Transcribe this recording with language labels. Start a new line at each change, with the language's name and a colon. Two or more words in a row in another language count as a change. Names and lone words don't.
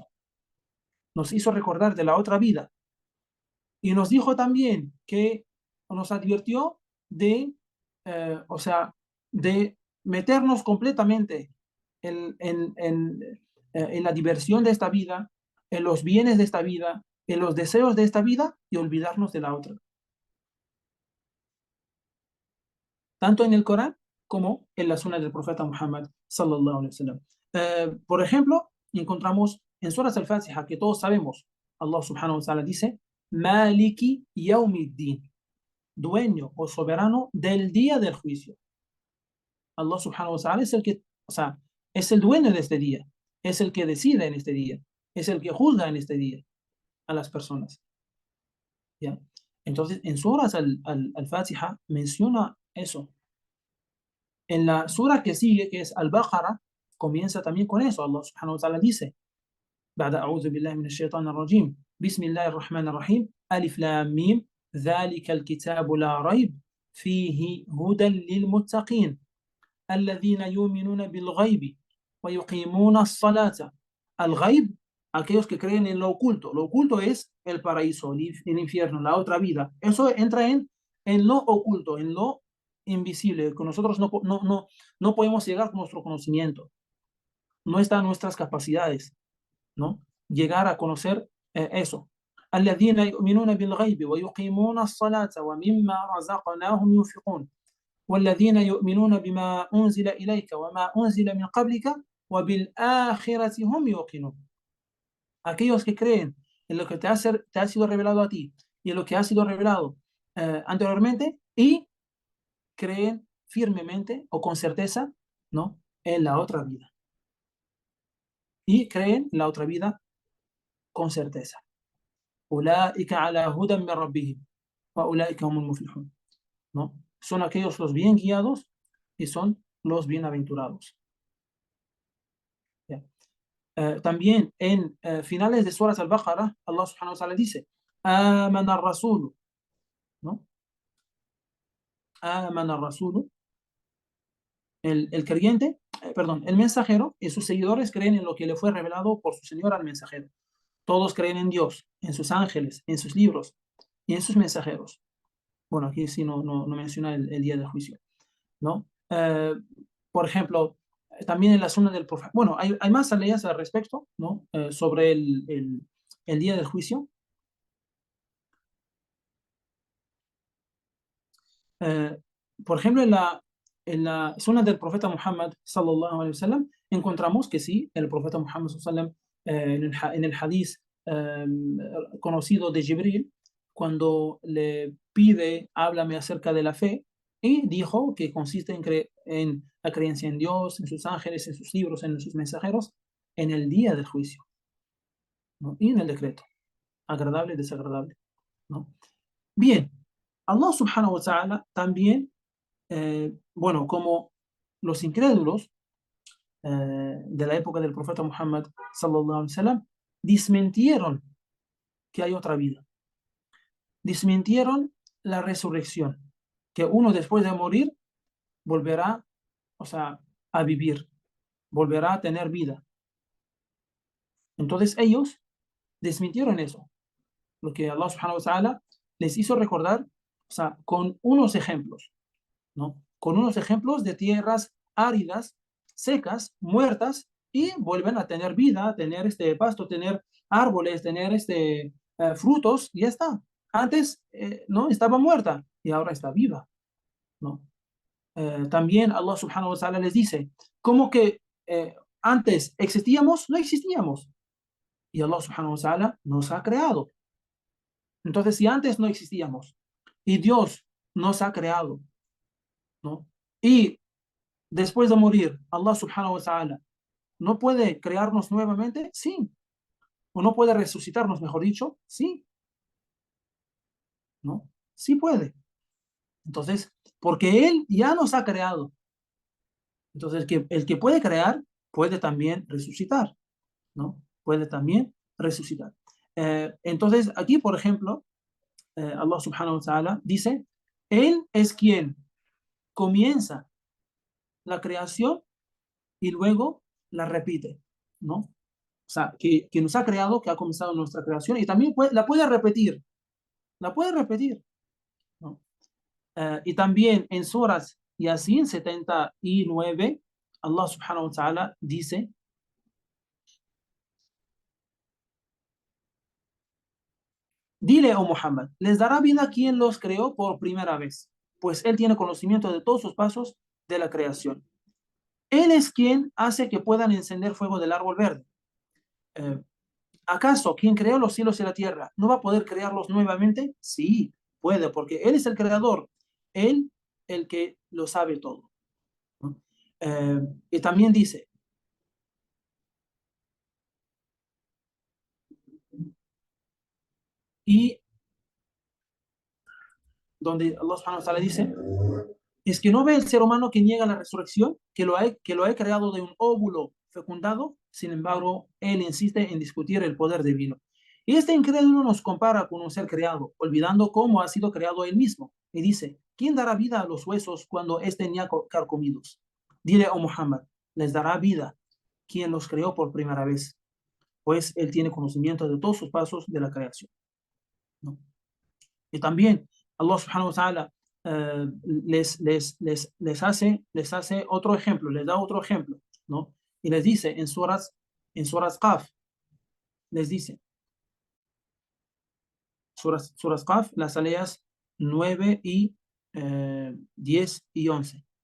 Spanish: Nos hizo recordar de la otra vida y nos dijo también que nos advirtió de, o sea, de meternos completamente en la diversión de esta vida, en los bienes de esta vida, en los deseos de esta vida y olvidarnos de la otra. Tanto en el Corán como en la Sunna del profeta Muhammad
Arabic: صلى الله عليه وسلم.
Spanish: Por ejemplo, encontramos en Suras al-Fatiha, que todos sabemos,
Arabic: الله سبحانه وتعالى
Spanish: dice,
Arabic: مالك يوم الدين,
Spanish: dueño o soberano del día del juicio.
Arabic: الله سبحانه وتعالى
Spanish: es el que, o sea, es el dueño de este día, es el que decide en este día, es el que juzga en este día a las personas. ¿Ya? Entonces, en Suras al-Fatiha menciona eso. En la sura que sigue, que es Al-Baqarah, comienza también con eso.
Arabic: الله سبحانه وتعالى dice, بعد أعوذ بالله من الشيطان الرجيم بسم الله الرحمن الرحيم ألف لام ميم ذلك الكتاب لا ريب فيه هدى للمتقين الذين يؤمنون بالغيب ويقيمون الصلاة. الغيب,
Spanish: aquellos que creen en lo oculto. Lo oculto es el paraíso, el infierno, la otra vida. Eso entra en lo oculto, en lo invisible, que nosotros no podemos llegar con nuestro conocimiento. No están nuestras capacidades, ¿no? Llegar a conocer eso.
Arabic: الذين يؤمنون بالغيب ويقيمون الصلاة ومما رزقناهم ينفقون والذين يؤمنون بما أنزل إليك وما أنزل من قبلك وبالآخرة هم يوقنون.
Spanish: Aquellos que creen en lo que te ha sido revelado a ti y en lo que ha sido revelado anteriormente y creen firmemente o con certeza, ¿no?, en la otra vida. Y creen en la otra vida con certeza.
Arabic: أولئك على هدى من ربهم وأولئك هم المفلحون.
Spanish: ¿No? Son aquellos los bien guiados y son los bienaventurados. ¿Ya? También en finales de Suras al-Baqarah,
Arabic: الله سبحانه وتعالى
Spanish: dice,
Arabic: آمن الرسول,
Spanish: ¿no?
Arabic: آمن الرسول,
Spanish: el creyente, perdón, el mensajero y sus seguidores creen en lo que le fue revelado por su Señor al mensajero. Todos creen en Dios, en sus ángeles, en sus libros y en sus mensajeros. Bueno, aquí sí no menciona el día del juicio, ¿no? Por ejemplo, también en la zona del profeta. Bueno, hay más leyes al respecto, ¿no? Sobre el día del juicio. Eh, por ejemplo, en la zona del profeta Muhammad
Arabic: صلى الله عليه وسلم
Spanish: encontramos que sí, el profeta Muhammad
Arabic: صلى الله عليه وسلم
Spanish: en el hadith conocido de Jibril, cuando le pide, háblame acerca de la fe, y dijo que consiste en la creencia en Dios, en sus ángeles, en sus libros, en sus mensajeros, en el día del juicio, ¿no? Y en el decreto, agradable y desagradable, ¿no? Bien,
Arabic: الله سبحانه وتعالى
Spanish: también, bueno, como los incrédulos de la época del profeta Muhammad
Arabic: صلى الله عليه وسلم
Spanish: desmintieron que hay otra vida, desmintieron la resurrección, que uno después de morir volverá, o sea, a vivir, volverá a tener vida. Entonces ellos desmintieron eso, lo que
Arabic: الله سبحانه وتعالى
Spanish: les hizo recordar, o sea, con unos ejemplos, ¿no? Con unos ejemplos de tierras áridas, secas, muertas, y vuelven a tener vida, a tener este pasto, tener árboles, tener frutos, y ya está. Antes no estaba muerta y ahora está viva, ¿no? También
Arabic: الله سبحانه وتعالى
Spanish: les dice, ¿cómo que antes existíamos? No existíamos. Y
Arabic: الله سبحانه وتعالى
Spanish: nos ha creado. Entonces, si antes no existíamos y Dios nos ha creado, ¿no? Y después de morir,
Arabic: الله سبحانه وتعالى
Spanish: no puede crearnos nuevamente, sí. O no puede resucitarnos, mejor dicho, sí. ¿No? Sí puede. Entonces, porque Él ya nos ha creado. Entonces, el que puede crear, puede también resucitar, ¿no? Puede también resucitar. Entonces, aquí, por ejemplo,
Arabic: الله سبحانه وتعالى
Spanish: dice, Él es quien comienza la creación y luego la repite, ¿no? O sea, que nos ha creado, que ha comenzado nuestra creación y también la puede repetir, ¿no? Y también en suras Yasin 79,
Arabic: الله سبحانه وتعالى
Spanish: dice, dile, oh Muhammad, les dará vida quien los creó por primera vez, pues él tiene conocimiento de todos sus pasos de la creación. Él es quien hace que puedan encender fuego del árbol verde. Eh, ¿Acaso quien creó los cielos y la tierra no va a poder crearlos nuevamente? Sí, puede, porque Él es el creador, Él el que lo sabe todo, ¿no? Y también dice, y donde
Arabic: الله سبحانه وتعالى
Spanish: dice, es que no ve el ser humano que niega la resurrección, que lo ha creado de un óvulo fecundado, sin embargo, él insiste en discutir el poder divino. Y este incrédulo nos compara con un ser creado, olvidando cómo ha sido creado él mismo. Y dice, ¿quién dará vida a los huesos cuando estén ya carcomidos? Dile, oh Muhammad, les dará vida quien los creó por primera vez, pues él tiene conocimiento de todos sus pasos de la creación, ¿no? Y también
Arabic: الله سبحانه وتعالى
Spanish: les hace otro ejemplo, les da otro ejemplo, ¿no? Y les dice en suras Qaf, les dice, suras Qaf, las aleas 9 y 10 y 11.